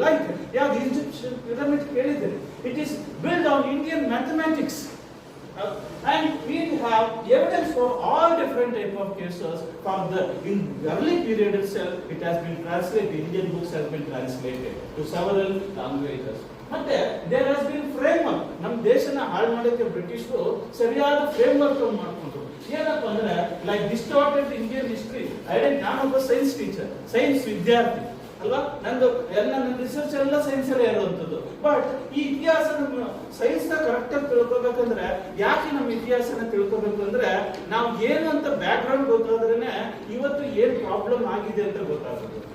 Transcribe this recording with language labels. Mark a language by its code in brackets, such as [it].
[en] like [kn] ಯಾವ್ದು [en] Egyptian pyramid [kn] ಕೇಳಿದ್ದೀರಿ, [en] It is build on Indian mathematics. And we have evidence for all different type of cases. For the in early period itself, it has been translated. Indian books has been translated to several languages. [kn] ಮತ್ತೆ [en] there has been framework. [kn] ನಮ್ಮ ದೇಶನ ಹಾಳು ಮಾಡೋಕೆ ಬ್ರಿಟಿಷರು ಸರಿಯಾದ framework ಮಾಡ್ಕೊಂಡ್ರು. ಏನಪ್ಪ ಅಂದ್ರೆ [en] Like distorted Indian history. [kn] ನಾನೊಬ್ಬ ಸೈನ್ಸ್ ಟೀಚರ್, ಸೈನ್ಸ್ ವಿದ್ಯಾರ್ಥಿ ಅಲ್ವಾ, ನಂದು ನನ್ನ ರಿಸರ್ಚ್ ಎಲ್ಲ ಸೈನ್ಸ್ ಅಲ್ಲೇ ಇರುವಂತದ್ದು. ಬಟ್ ಈ ಇತಿಹಾಸ ಸೈನ್ಸ್ ನ ಕರೆಕ್ಟ್ ಆಗಿ ತಿಳ್ಕೊಬೇಕಂದ್ರೆ, ಯಾಕೆ ನಮ್ಮ ಇತಿಹಾಸನ ತಿಳ್ಕೊಬೇಕು ಅಂದ್ರೆ, ನಾವು ಏನು ಅಂತ ಬ್ಯಾಕ್ ಗ್ರೌಂಡ್ ಗೊತ್ತಾದ್ರೇನೆ ಇವತ್ತು ಏನ್ ಪ್ರಾಬ್ಲಮ್ ಆಗಿದೆ ಅಂತ ಗೊತ್ತಾಗೋದು.